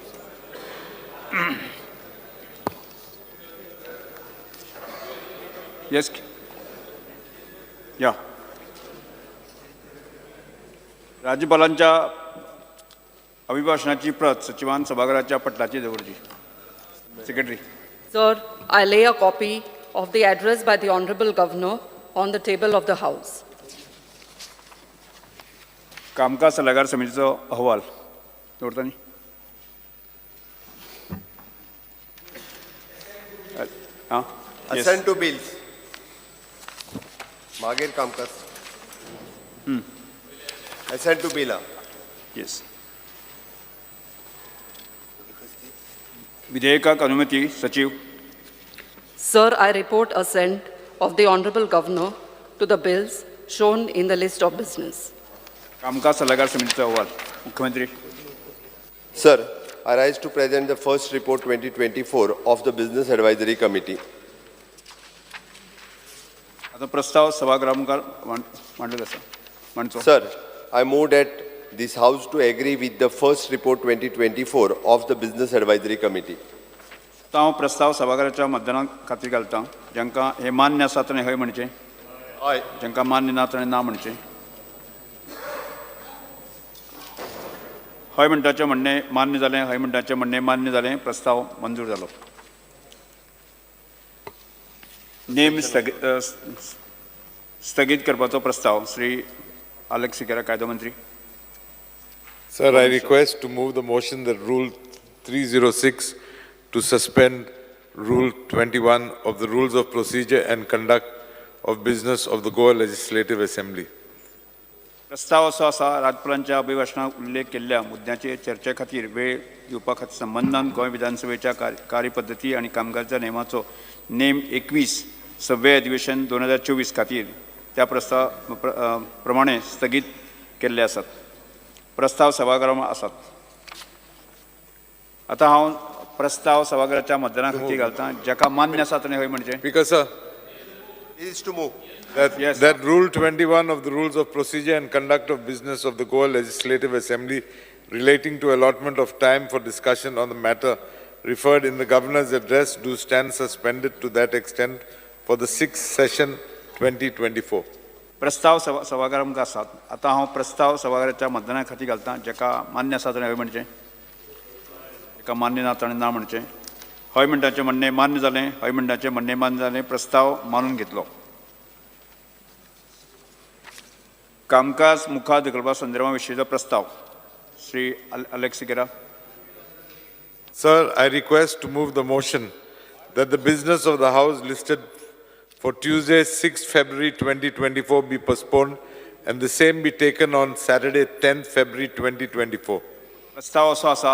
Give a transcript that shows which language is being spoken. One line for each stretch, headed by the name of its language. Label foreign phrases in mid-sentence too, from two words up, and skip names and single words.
Konkani: येस या राज्यपालांच्या अभिभाषणाची प्रत सचिवान सभागृहाच्या पटलाची दवरची सेक्रेटरी
English: Sir, I lay a copy of the address by the Honorable Governor on the table of the House.
Konkani: कामकाज सल्लागार समितीचा अहवाल दवरता न्ही हां
English: Assent to bills.
Konkani: मागीर कामकाज.
English: Assent to bill.
Konkani: येस विधेयकाक अनुमती सचिव
English: Sir, I report assent of the Honorable Governor to the bills shown in the list of business.
Konkani: कामकाज सल्लागार समितीचा अहवाल. मुख्यमंत्री.
English: Sir, I rise to present the first report 2024 of the Business Advisory Committee.
Konkani: आता प्रस्ताव सभागृहामुखार मांडलो आसा. मांडचो.
English: Sir, I move that this House to agree with the first report 2024 of the Business Advisory Committee.
Konkani: आता हांव प्रस्ताव सभागृहाच्या मतदाना खातीर घालतां. जांकां हे मान्य आसा ताणें हय म्हणचें.
English: Aye.
Konkani: जांकां मान्य ना ताणें ना म्हणचें. हय म्हणटाचें म्हणणें मान्य जालें. हय म्हणटाचें म्हणणें मान्य जालें. प्रस्ताव मंजूर जालो. नेम स्थगीत करपाचो प्रस्ताव. श्री अलेक्स सिकेरा, कायदो मंत्री.
English: Sir, I request to move the motion that Rule 306 to suspend Rule 21 of the Rules of Procedure and Conduct of Business of the Goa Legislative Assembly.
Konkani: प्रस्ताव असो आसा. राज्यपालांच्या अभिभाशणात उल्लेख केल्ल्या मुद्द्याचे चर्चे खातीर वेळ दिवपा खातीर संबंधान गोंय विधानसभेच्या कार्यपद्दती आनी कामकाजाच्या नेमाचो नेम 21 6वें अधिवेशन 2024 खातीर त्या प्रस्ताव प्रमाणे स्थगीत केल्ले आसात. प्रस्ताव सभागृहांत आसात. आता हांव प्रस्ताव सभागृहाच्या मतदाना खातीर घालतां. जाका मान्य आसा ताणें हय म्हणचें.
English: Speaker, sir, It is to move. Yes. that Rule 21 of the Rules of Procedure and Conduct of Business of the Goa Legislative Assembly relating to allotment of time for discussion on the matter referred in the Governor's address do stand suspended to that extent for the 6th session 2024.
Konkani: प्रस्ताव सभागृहांत आसात. आता हांव प्रस्ताव सभागृहाच्या मतदाना खातीर घालतां. जाका मान्य आसा ताणें हय म्हणचें. जाका मान्य ना ताणें ना म्हणचें. हय म्हणटाचें म्हणणें मान्य जालें. हय म्हणटाचें म्हणणें मान्य जालें. प्रस्ताव मानून घेतलो. कामकाज मुखार धकलपा संदर्भा विशींचो प्रस्ताव. श्री अलेक्स सिकेरा.
English: Sir, I request to move the motion that the business of the House listed for Tuesday, 6th February 2024 be postponed and the same be taken on Saturday, 10th February 2024.
Konkani: प्रस्ताव असो आसा.